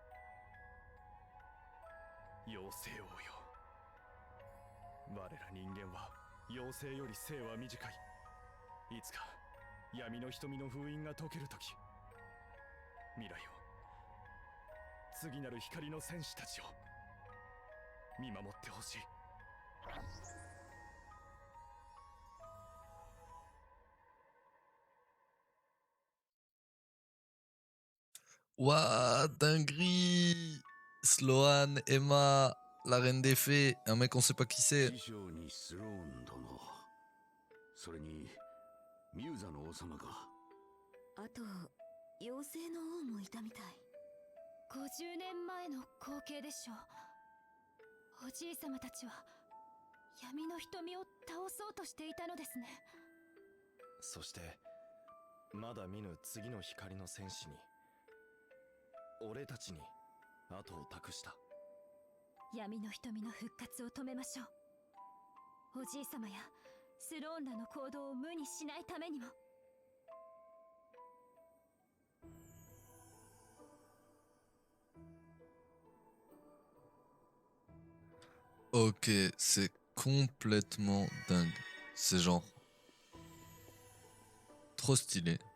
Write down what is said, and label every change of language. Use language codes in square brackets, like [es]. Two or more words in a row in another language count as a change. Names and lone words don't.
[ja] 妖精王よ、我ら人間は妖精より生は短い。いつか闇の瞳の封印が解けるとき、未来を、次なる光の戦士たちを見守ってほしい。 [fr] Ouah, dinguerie! Sloane, Emma, la reine des fées, un mec on sait pas qui c'est. [ja] 師匠にスローン殿、それにミューザの王様か。あと妖精の王もいたみたい。50年前の光景でしょう。おじい様たちは闇の瞳を倒そうとしていたのですね。そしてまだ見ぬ次の光の戦士に、俺たちに後を託した。闇の瞳の復活を止めましょう。おじい様やスローンらの行動を無にしないためにも。 [fr] Ok, c'est complètement dingue. C'est genre trop stylé.